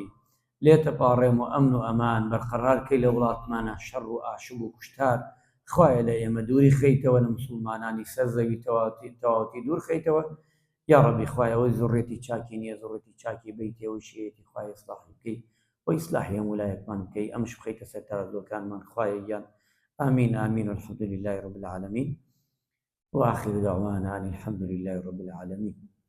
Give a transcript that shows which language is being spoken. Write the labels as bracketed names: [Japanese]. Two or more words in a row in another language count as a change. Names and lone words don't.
[Central Kurdish] لێ تەپاڕێم و ئەمن و ئەمان بەرقەرارکەی لە وڵاتمانە شەڕ و ئاشوب و کوشتار خوایە لە ئێمە دووری خەیتەوە لە مسلمانانی سەرزەوی تەواوەتی دوور خەیتەوە [Arabic] یا ڕەبی [Central Kurdish] خوایە ئەوەی زوڕێتی چاکی نییە زوڕێتی چاکی بیتەوە شێتی خوای ئیسلاح بکەی و ئیسلاحی هەموو ویلایەتمان بکەی ئەمش بخەیتە سەر تەرازوەکانمان خوایە گیان [Arabic] آمين آمين والحمد لله رب العالمين وآخر دعوانا أن الحمد لله رب العالمين.